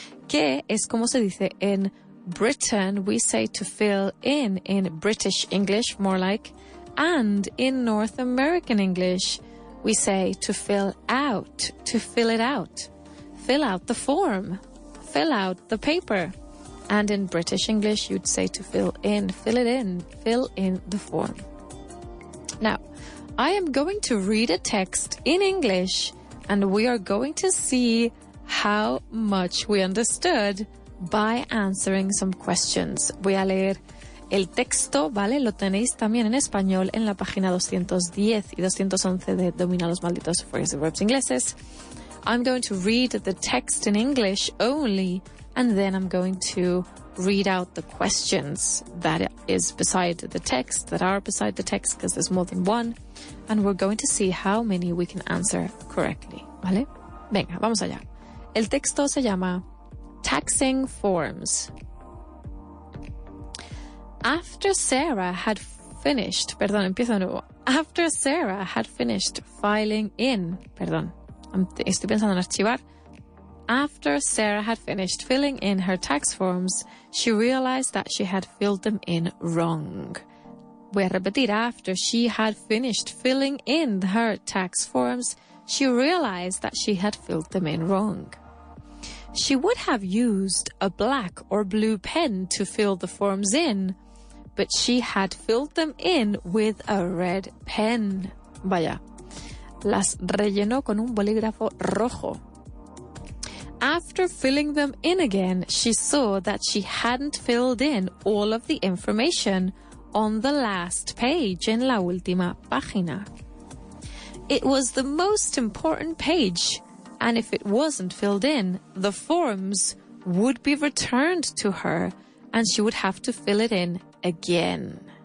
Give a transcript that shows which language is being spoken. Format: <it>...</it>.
<es>Que es como se dice en Britain.</es> <en>We say to fill in British English, more like, and in North American English, we say to fill out, to fill it out. Fill out the form. Fill out the paper. And in British English, you'd say to fill in, fill it in, fill in the form. Now, I am going to read a text in English, and we are going to see how much we understood by answering some questions.</en> <es>Voy a leer el texto, ¿vale? Lo tenéis también en español en la página 210 y 211 de Domina los malditos phrasal verbs ingleses.</es> <en>I'm going to read the text in English only, and then I'm going to read out the questions that is beside the text, that are beside the text, because there's more than one, and we're going to see how many we can answer correctly,</en> <es>¿vale? Venga, vamos allá. El texto se llama Taxing Forms.</es> <en>After Sarah had finished,</en> <es>empiezo de nuevo.</es> <en>After Sarah had finished filing in,</en> <es>estoy pensando en archivar.</es> <en>After Sarah had finished filling in her tax forms, she realized that she had filled them in wrong.</en> <es>Voy a repetir.</es> <en>After she had finished filling in her tax forms, she realized that she had filled them in wrong. She would have used a black or blue pen to fill the forms in, but she had filled them in with a red pen.</en> <es>Vaya, las rellenó con un bolígrafo rojo.</es> <en>After filling them in again, she saw that she hadn't filled in all of the information on the last page,</en> <es>en la última página.</es> <en>It was the most important page, and if it wasn't filled in, the forms would be returned to her, and she would have to fill it in again.</en>